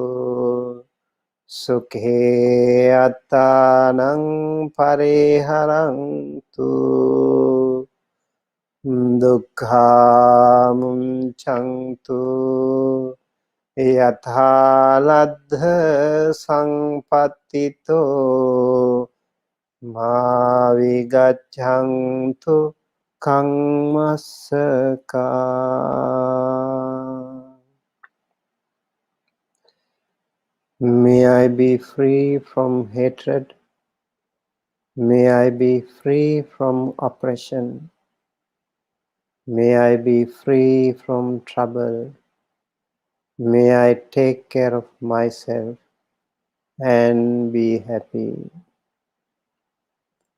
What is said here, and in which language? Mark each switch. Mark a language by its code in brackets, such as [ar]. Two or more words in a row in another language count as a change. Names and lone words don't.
[pi] සුඛේ අත්තානං පරිහරන්තු දුක්ඛා මුංචන්තු යථාලද්ධ සංපත්තිතෝ මා විගච්ඡන්තු කම්මස්සකා. [en] May I be free from hatred. May I be free from oppression. May I be free from trouble. May I take care of myself and be happy.